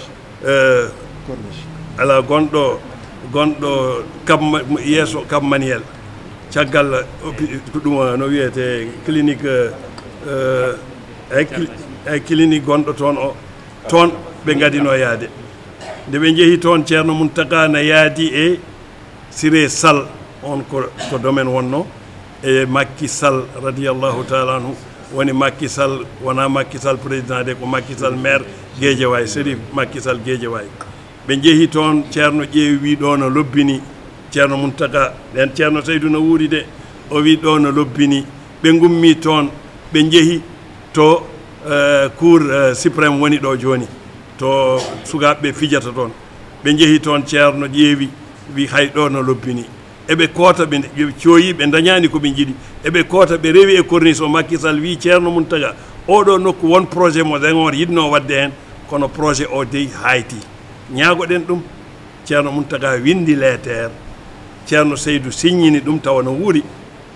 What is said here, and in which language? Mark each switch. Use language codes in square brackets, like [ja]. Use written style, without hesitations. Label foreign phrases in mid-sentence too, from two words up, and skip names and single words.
[ff] ala gonɗo yeeso Cap Manuel caggal ko ɗum no wiyete clinique ay clinique gonɗo toon o toon ɓe gadino yaade nde ɓe jeehi toon Ceerno Muntaka na yaadi e Siré Sall on ko domaine wonno e Macky Sall [ar] رضي الله تعالى عنه [ff] woni Macky Sall wona Macky Sall [fr] président de [ff] ko Macky Sall maire Guédiawaye Sérif Macky Sall Guédiawaye ɓe jeehi toon Ceerno ƴeewi wi ɗo no lobbini Ceerno Muntaka ɗen Ceerno Saydou no wuuri de o wi ɗo no lobbini ɓe gummi toon ɓe jeehi to cour suprême woni ɗo joni to sukaɓeɓe fijata toon ɓe jeehi toon Ceerno ƴeewi wi hay ɗo no lobbini eɓe koota ɓe cooyi ɓe dañani koɓe jiiɗi eɓe koota ɓe rewi e corniche o Macky Sall wi Ceerno Muntaka oɗo nokku won projet mo Senghor yidno wadde hen kono projet o dey hayti ñaagoɗen ɗum Ceerno Muntaka windi lettere Ceerno Saydou signini ɗum tawa no wuuri